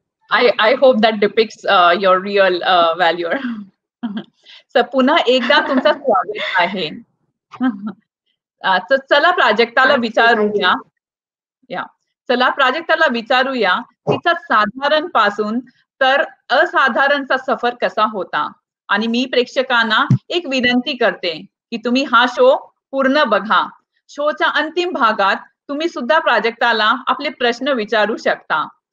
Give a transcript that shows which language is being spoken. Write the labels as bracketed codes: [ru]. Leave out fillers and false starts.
[en] I hope that depicts your real value. [mr] So पुन्हा एकदा तुमचं स्वागत आहे। चला प्राजक्ताला विचारूया। चला प्राजक्ताला विचारूया तिचा साधारण पासून तर असाधारणचा सफर कसा होता। आणि मी प्रेक्षकांना एक विनंती करते की तुम्ही हा शो पूर्ण बघा। शोच्या अंतिम भागात तुम्ही सुद्धा प्राजक्ताला आपले प्रश्न विचारू शकता।